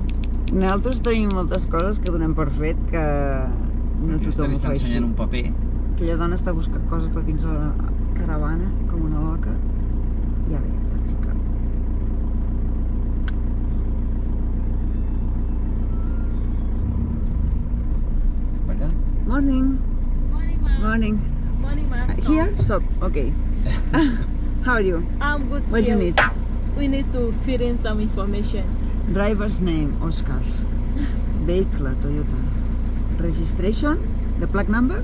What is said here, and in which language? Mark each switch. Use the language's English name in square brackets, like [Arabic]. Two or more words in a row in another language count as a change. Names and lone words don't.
[Catalan] Nosaltres tenim moltes coses que donem per fet que no tothom ho fa així. Ensenyant un paper. Aquella dona està buscant coses per dins la caravana, com una loca. Ja ve, la xica. Allà? [English] Morning. Morning, ma'am. Morning. Morning, ma'am. Here? Stop. Okay. How are you? I'm good. What do you here. need? We need to fill in some information. Driver's name, Oscar. Vehicle, Toyota. Registration? The plate number?